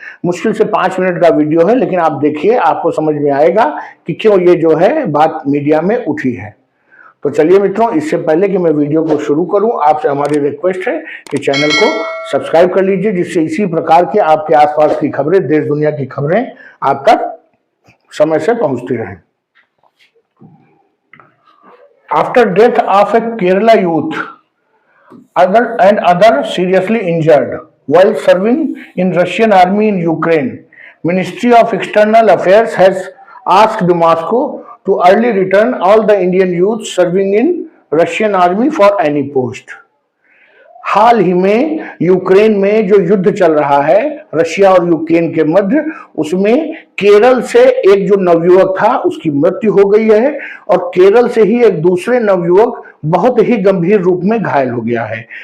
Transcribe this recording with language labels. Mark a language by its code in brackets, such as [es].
[hi] मुश्किल से 5 मिनट का वीडियो है, लेकिन आप देखिए, आपको समझ में आएगा कि क्यों ये जो है बात मीडिया में उठी है। तो चलिए मित्रों, इससे पहले कि मैं वीडियो को शुरू करूं, आपसे हमारी रिक्वेस्ट है कि चैनल को सब्सक्राइब कर लीजिए, जिससे इसी प्रकार के आपके आसपास की खबरें, देश दुनिया की खबरें आप तक समय से पहुंचती रहें। [en] After death of a Kerala youth, other seriously injured while serving in Russian army in Ukraine, Ministry of External Affairs has asked Moscow to early return all the Indian youth serving in Russian army for any post. [hi] हाल ही में Ukraine में जो युद्ध चल रहा है Russia और Ukraine के मध्य, उसमें केरल से एक जो नवयुवक था उसकी मृत्यु हो गई है और केरल से ही एक दूसरे नवयुवक बहुत ही गंभीर रूप में घायल हो गया है।